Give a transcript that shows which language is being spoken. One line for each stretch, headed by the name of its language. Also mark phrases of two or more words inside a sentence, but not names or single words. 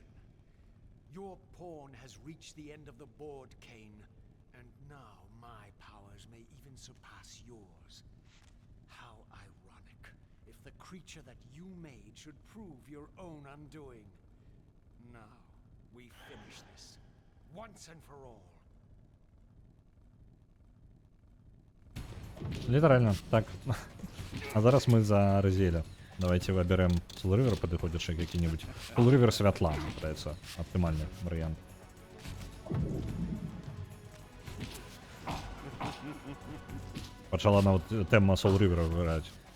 English: Your pawn has reached the end of the board, Kane, and now my powers may even surpass yours. How ironic if the creature that you made should prove your own undoing. Now, we finish this, once and for all.
Belarusian: Літаральна, так. А зараз мы за Разіэля.
Russian: Давайте выберем
Belarusian: Soul River падыходзячы які-небудзь. Soul River святла, здаецца, аптымальны варыянт. Пачала нават тэма Soul River выбіраць.